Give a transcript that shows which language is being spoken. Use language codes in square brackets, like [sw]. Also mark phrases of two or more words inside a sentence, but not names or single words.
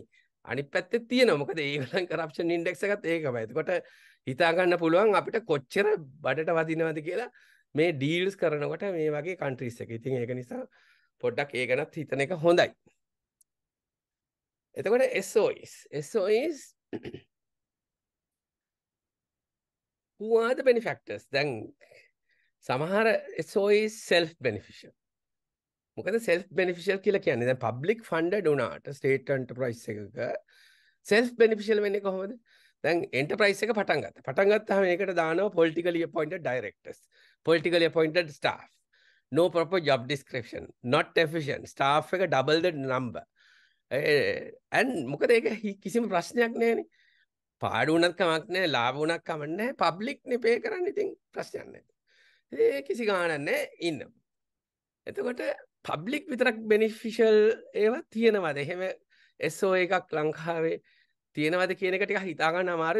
[si] අනිත් පැත්තේ තියෙනවා. මොකද ඒගොල්ලන් [en] corruption index [si] එකත් ඒකමයි. එතකොට හිතා ගන්න පුළුවන් අපිට කොච්චර බඩට වදිනවද කියලා මේ ඩීල්ස් කරනකොට මේ වගේ කන්ට්‍රීස් එක. ඉතින් ඒක නිසා පොඩ්ඩක් ඒ ගැනත් හිතන එක හොඳයි. [en] එතකොට SOEs who are the benefactors? [si] දැන් සමහර SOEs [en] self beneficial. [si] මොකද [en] self beneficial [si] කියලා කියන්නේ දැන් [en] public funded [si] වුණාට [en] state enterprise [si] එකක [en] self beneficial [si] වෙන්නේ කොහොමද? දැන් enterprise එක පටන් ගත්තා. පටන් ගත්තාම ඒකට දානවා [en] politically appointed directors, politically appointed staff, no proper job description, not efficient, staff එක double the number. [si] and මොකද ඒක කිසිම ප්‍රශ්නයක් නැහැනේ. පාඩු වුණත් කමක් නැහැ, ලාභ වුණත් කමක් නැහැ. public නේ pay කරන්නේ. ඉතින් ප්‍රශ්නයක් නැහැ. ඒ කිසි ගාණක් නැහැ ඉන්න. එතකොට public විතරක් beneficial ඒවා තියෙනවද? එහෙම SO එකක් ලංකාවේ තියෙනවද කියන එක ටිකක් හිතා ගන්න අමාරුයි.